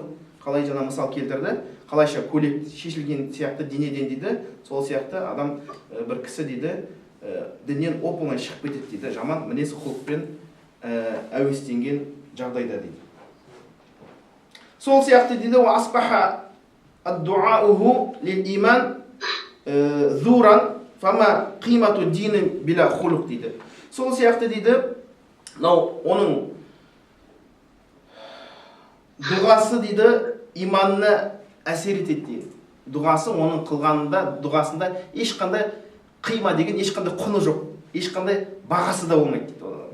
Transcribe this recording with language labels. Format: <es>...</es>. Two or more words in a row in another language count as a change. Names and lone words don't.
<kk>Қалай жаңа мысал келтірді, қалайша көйлек шешілген сияқты денеден дейді, сол сияқты адам бір кісі дейді, діннен оп-оңай шығып кетеді дейді, жаман мінез құлықпен әуестенген жағдайда дейді. Сол сияқты дейді,</kk> <ar>أصبح الدعاء للإيمان زورا فما قيمة دين بلا خلق дейді.</ar> <kk>Сол сияқты дейді, оның дұғасы дейді, иманына әсер етеді дейді. Дұғасы оның дұғасында ешқандай қима деген ешқандай құны жоқ, ешқандай бағасы да болмайды дейді.</kk>